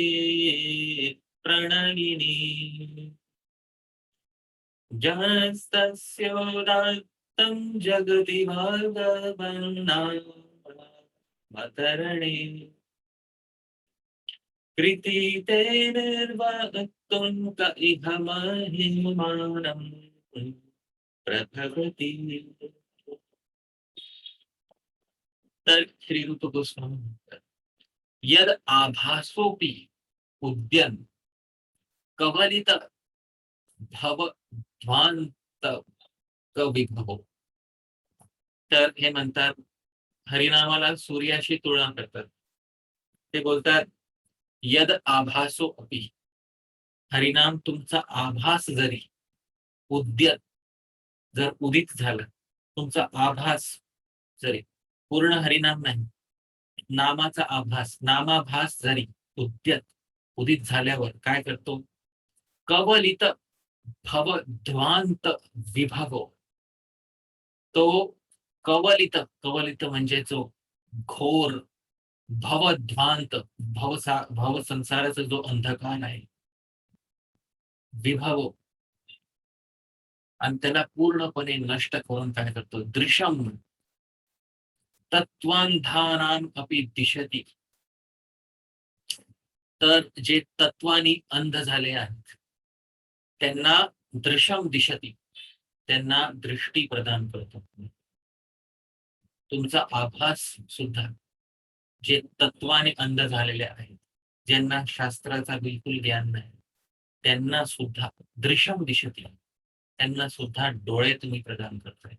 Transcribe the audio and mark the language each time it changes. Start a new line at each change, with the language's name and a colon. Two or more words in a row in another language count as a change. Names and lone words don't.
Sanskrit: प्रणयिनी जहस्तस्योदात्तं जगति भगवन्नामतरणे कृतीते निर्वक्तुं क इह महिमानं प्रभवति.
Marathi: तर श्री रूप गोस्वामी म्हणतात,
Sanskrit: यद आभासोपि उद्यन कवलित भव ध्वांत कविभव.
Marathi: तर हे म्हणतात हरिनामाला सूर्याशी तुलना करतात. ते बोलतात
Sanskrit: यद आभासो अपि,
Marathi: हरिनाम तुमचा आभास जरी उद्यत, जर उदित झालं, तुमचा आभास जरी, पूर्ण हरिनाम नाही, नामाचा आभास, नामाभास जरी उद्यत उदित झाल्यावर काय करतो?
Sanskrit: कवलित भवध्वांत विभवो.
Marathi: तो कवलित म्हणजे जो घोर भवध्वांत भव संसाराचा जो अंधकार आहे, विभव, आणि त्याला पूर्णपणे नष्ट करून काय करतो?
Sanskrit: दृश्यम तत्वांधानाम अपि दिशती.
Marathi: तर जे तत्वानी अंध झाले आहेत त्यांना
Sanskrit: दृश्यम दिशती,
Marathi: त्यांना दृष्टी प्रदान करतो. तुमचा आभास सुद्धा जे तत्वाने अंध झालेले आहेत, ज्यांना शास्त्राचा बिलकुल ज्ञान नाही, त्यांना सुद्धा
Sanskrit: दृश्यम दिशती,
Marathi: त्यांना सुद्धा डोळे तुम्ही प्रदान करताय.